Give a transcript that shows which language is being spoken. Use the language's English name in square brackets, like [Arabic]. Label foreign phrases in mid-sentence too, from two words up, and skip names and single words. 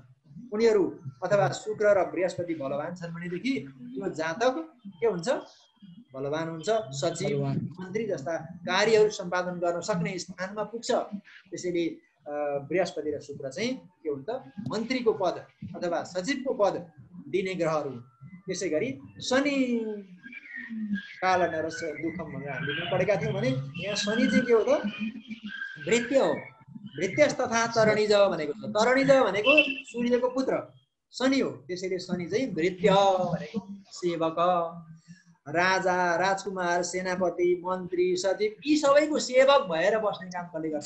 [Nepali] उनीहरू अथवा शुक्र र बृहस्पति बलवान छन् भनेदेखि यो जातक के हुन्छ? बलवान हुन्छ। सचिव मन्त्री जस्ता कार्यहरू सम्पादन गर्न सक्ने स्थानमा पुग्छ। त्यसैले बृहस्पति र शुक्र चाहिँ के हुन्छ? मन्त्रीको पद अथवा सचिवको पद दिने ग्रहहरू। त्यसै गरी शनि [Sanskrit] काल नरस्य दुःखम [Nepali] भनेर हामीले पढेका थियौँ भने यहाँ शनि चाहिँ के हो त? भृत्य हो। [Sanskrit] भृत्यस तथा तरणिज [Nepali] भनेको छ। तरणिज भनेको सूर्यको पुत्र शनि हो। त्यसैले शनि चाहिँ भृत्य भनेको सेवक, राजा, राजकुमार, सेनापति, मन्त्री, सचिव यी सबैको सेवक भएर बस्ने काम कसले गर्छ?